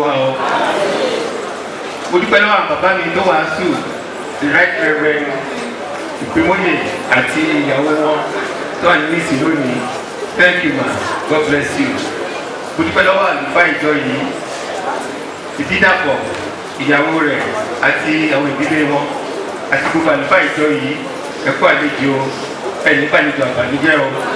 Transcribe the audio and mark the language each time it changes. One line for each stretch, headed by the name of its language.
Yoruba: dúpẹ́ lọ́wọ́ àwọn bàbá mi tó wàásù
English: the right reverend
Yoruba: ìpínmọ́yè àti ìyàwó wọn tó wà nínú ìsìn lónìí.
English: Thank you ma, God bless you.
Yoruba: Mo dúpẹ́ lọ́wọ́ àlùfáà ìjọ yìí ìdídàpọ̀ ìyàwó rẹ̀ àti àwọn ìdílé wọn àti gbogbo àlùfáà ìjọ yìí ẹ̀kọ́ àlejò ẹ̀yìn ìpàlejò àbànújẹ́ o.